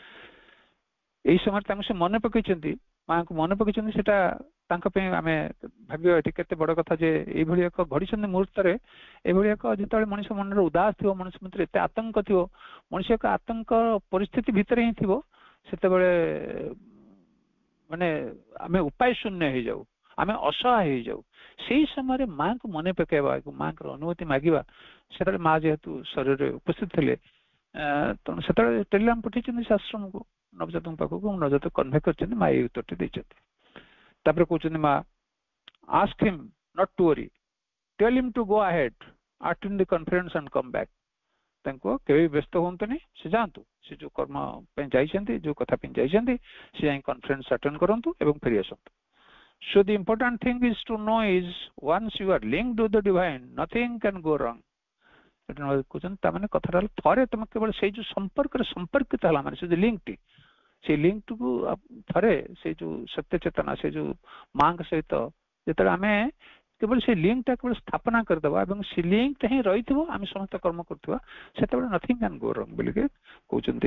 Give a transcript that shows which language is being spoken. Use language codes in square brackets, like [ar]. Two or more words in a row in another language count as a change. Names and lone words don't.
[or] ଏଇ ସମୟରେ ତାଙ୍କୁ ସେ ମନେ ପକେଇଛନ୍ତି, ମାଙ୍କୁ ମନେ ପକେଇଛନ୍ତି, ସେଟା ତାଙ୍କ ପାଇଁ ଆମେ ଭାବିବା ଏଠି କେତେ ବଡ କଥା ଯେ ଏଇଭଳି ଏକ ଘଡିଛନ୍ତି ମୁହୂର୍ତ୍ତରେ, ଏଭଳି ଏକ ଯେତେବେଳେ ମଣିଷ ମନରେ ଉଦାସ ଥିବ, ମଣିଷ ଭିତରେ ଏତେ ଆତଙ୍କ ଥିବ, ମଣିଷ ଏକ ଆତଙ୍କ ପରିସ୍ଥିତି ଭିତରେ ହିଁ ଥିବ, ସେତେବେଳେ ମାନେ ଆମେ ଉପାୟ ଶୂନ୍ୟ ହେଇଯାଉ, ଆମେ ଅସହାୟ ହେଇଯାଉ। ସେଇ ସମୟରେ ମାଙ୍କୁ ମନେ ପକେଇବା, ମାଙ୍କର ଅନୁମତି ମାଗିବା। ସେତେବେଳେ ମା ଯେହେତୁ ଶରୀରରେ ଉପସ୍ଥିତ ଥିଲେ ତେଣୁ ସେତେବେଳେ ଟେଲିଗ୍ରାମ ପଠେଇଛନ୍ତି ସେ ଆଶ୍ରମକୁ ନବଜାତଙ୍କ ପାଖକୁ, ନବଜାତ କନଭେ କରିଛନ୍ତି, ମା ଏଇ ଉତ୍ତରଟି ଦେଇଛନ୍ତି। ତାପରେ କହୁଛନ୍ତି ମା [en] ask him not to worry, tell him to go ahead, attend the conference and come back। [or] ତାଙ୍କୁ କେବେ ବ୍ୟସ୍ତ ହୁଅନ୍ତୁନି, ସେ ଯାଆନ୍ତୁ, ସେ ଯୋଉ କର୍ମ ପାଇଁ ଯାଇଛନ୍ତି, ଯୋଉ କଥା ପାଇଁ ଯାଇଛନ୍ତି, ସେ ଯାଇ [en] conference attend [or] କରନ୍ତୁ ଏବଂ ଫେରି ଆସନ୍ତୁ। [en] So the important thing is to know is once you are linked to the divine, nothing can go wrong। [or] କହୁଛନ୍ତି ତାମାନେ କଥାଟା ହେଲା ଥରେ ତମେ କେବଳ ସେଇ ଯୋଉ ସମ୍ପର୍କରେ ସମ୍ପର୍କିତ ହେଲା ମାନେ ସେ ଯୋଉ ଲିଙ୍କଟି, ସେଇ ଲିଙ୍କଟିକୁ ଥରେ ସେଇ ଯୋଉ ସତ୍ୟ ଚେତନା ସେ ଯୋଉ ମାଙ୍କ ସହିତ ଯେତେବେଳେ ଆମେ କେବଳ ସେଇ ଲିଙ୍କଟା କେବଳ ସ୍ଥାପନା କରିଦେବା ଏବଂ ସେ ଲିଙ୍କଟା ହିଁ ରହିଥିବ, ଆମେ ସମସ୍ତ କର୍ମ କରୁଥିବା, ସେତେବେଳେ [en] nothing can go wrong [or] ବୋଲିକି କହୁଛନ୍ତି।